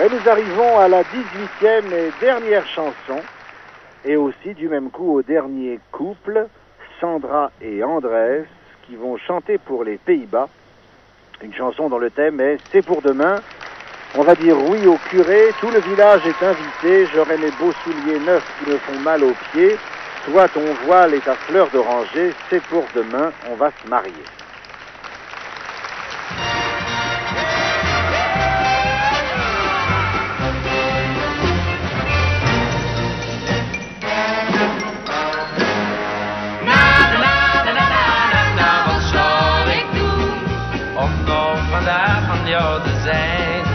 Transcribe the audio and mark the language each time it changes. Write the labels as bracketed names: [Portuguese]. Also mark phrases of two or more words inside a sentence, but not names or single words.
[French] Et nous arrivons à la 18e et dernière chanson, et aussi du même coup au dernier couple, Sandra et Andrés, qui vont chanter pour les Pays-Bas. Une chanson dont le thème est « C'est pour demain ». On va dire oui au curé, tout le village est invité, j'aurai mes beaux souliers neufs qui me font mal aux pieds. Toi, ton voile et ta fleur d'oranger, c'est pour demain, on va se marier. [Dutch] Wat zal ik doen om nog vandaag van jou te zijn?